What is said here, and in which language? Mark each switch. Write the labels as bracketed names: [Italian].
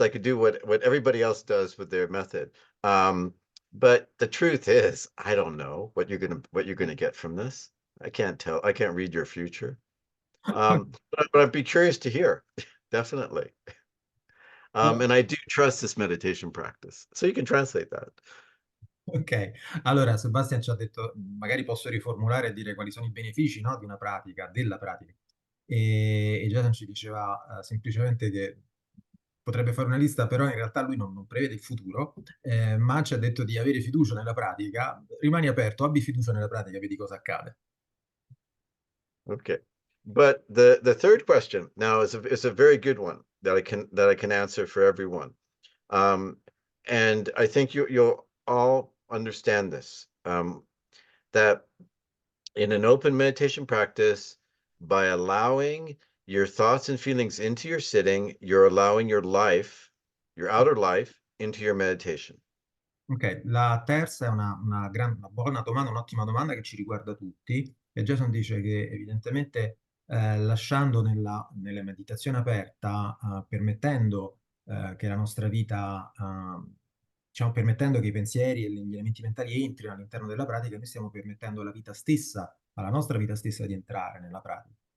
[English] I could do what everybody else does with their method. But the truth is, I don't know what you're gonna get from this. I can't tell. I can't read your future. But I'd be curious to hear, definitely. And I do trust this meditation practice. So you can translate that. [Italian] Ok, allora Sebastian ci ha detto, magari posso riformulare e dire quali sono i benefici, no, di una pratica, della pratica. E Jason ci diceva semplicemente che potrebbe fare una lista, però in realtà lui non prevede il futuro, ma ci ha detto di avere fiducia nella pratica. Rimani aperto, abbi fiducia nella pratica, vedi cosa accade. [English] Okay. But the third question now is a very good one that I can answer for everyone. And I think you'll all understand this, that in an open meditation practice, by allowing your thoughts and feelings into your sitting, you're allowing your life, your outer life, into your meditation. [Italian] Ok, la terza è una buona domanda, un'ottima domanda che ci riguarda tutti. E Jason dice che evidentemente lasciando nella meditazione aperta, permettendo che la nostra vita, diciamo, permettendo che i pensieri e gli elementi mentali entrino all'interno della pratica, noi stiamo permettendo alla vita stessa, alla nostra vita stessa di entrare nella pratica.